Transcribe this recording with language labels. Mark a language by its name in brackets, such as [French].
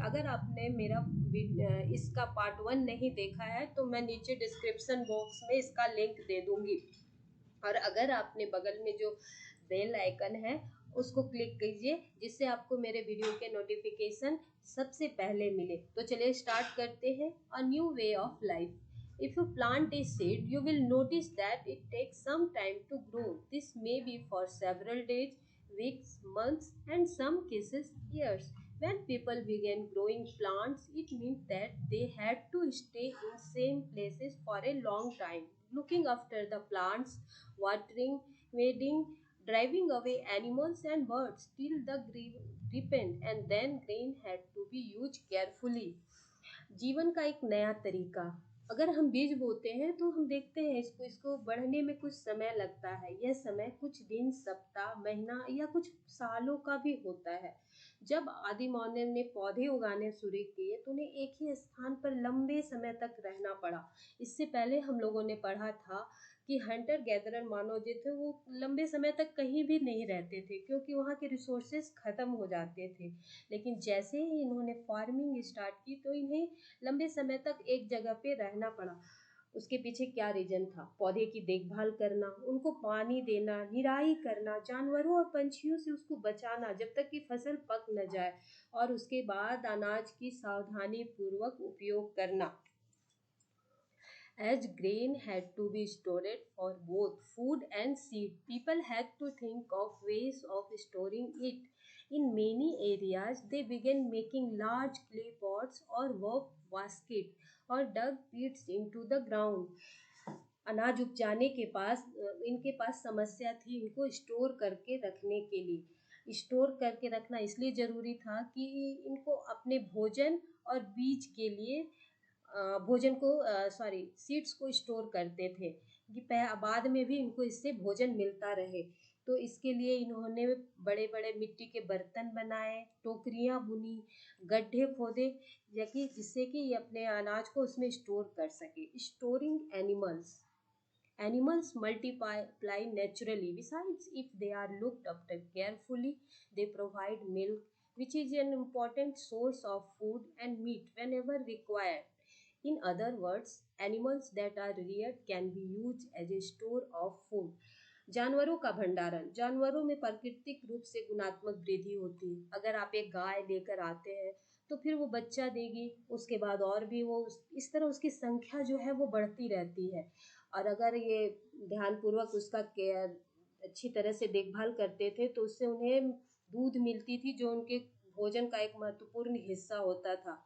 [Hindi] अगर आपने मेरा इसका पार्ट 1 नहीं देखा है तो मैं नीचे डिस्क्रिप्शन बॉक्स में इसका लिंक दे दूंगी। और अगर आपने बगल में जो बेल आइकन है उसको क्लिक कीजिए जिससे आपको मेरे वीडियो के नोटिफिकेशन सबसे पहले मिले। तो चलिए स्टार्ट करते हैं। [English] A new way of life. If you plant a seed you will notice that it takes some time to grow. This may be for several days, weeks, months, and some cases years. When people began growing plants, it meant that they had to stay in same places for a long time, looking after the plants, watering, weeding, driving away animals and birds till the green ripened, and then grain had to be used carefully. [Hindi] जीवन का एक नया तरीका। अगर हम बीज बोते हैं तो हम देखते हैं इसको बढ़ने में कुछ समय लगता है। यह समय कुछ दिन, सप्ताह, महीना या कुछ सालों का भी होता है। जब आदि मानव ने पौधे उगाने शुरू किए तो उन्हें एक ही स्थान पर लंबे समय तक रहना पड़ा। इससे पहले हम लोगों ने पढ़ा था कि हंटर गैदरर मानव जो थे वो लंबे समय तक कहीं भी नहीं रहते थे क्योंकि वहाँ के रिसोर्सेज खत्म हो जाते थे। लेकिन जैसे ही इन्होंने फार्मिंग स्टार्ट की तो इन्हें लंबे समय तक एक जगह पे रहना पड़ा। उसके पीछे क्या रीजन था? पौधे की देखभाल करना, उनको पानी देना, निराई करना, जानवरों और पंछियों से उसको बचाना जब तक कि फसल पक न जाए, और उसके बाद अनाज की सावधानी पूर्वक उपयोग करना। [English] As grain had to be stored for both food and seed, people had to think of ways of storing it. In many areas, they began making large clay pots or work baskets or dug pits into the ground. [Hindi] अनाज उपजाने के पास इनके पास समस्या थी इनको store करके रखने के लिए। स्टोर करके रखना इसलिए ज़रूरी था कि इनको अपने भोजन और बीज के लिए भोजन को सॉरी सीड्स को स्टोर करते थे कि बाद में भी इनको इससे भोजन मिलता रहे। तो इसके लिए इन्होंने बड़े बड़े मिट्टी के बर्तन बनाए, टोकरियाँ बुनी, गड्ढे खोदे जिससे कि ये अपने अनाज को उसमें स्टोर कर सके। [English] Storing animals. Animals multiply naturally. Besides, if they are looked after carefully, they provide milk, which is an important source of food, and meat whenever required. In other words, animals that are reared can be used as a store of food. [Hindi] जानवरों का भंडारण। जानवरों में प्राकृतिक रूप से गुणात्मक वृद्धि होती है। अगर आप एक गाय लेकर आते हैं तो फिर वो बच्चा देगी, उसके बाद और भी वो इस तरह उसकी संख्या जो है वो बढ़ती रहती है। और अगर ये ध्यानपूर्वक उसका केयर अच्छी तरह से देखभाल करते थे तो उससे उन्हें दूध मिलती थी जो उनके भोजन का एक महत्वपूर्ण हिस्सा होता था।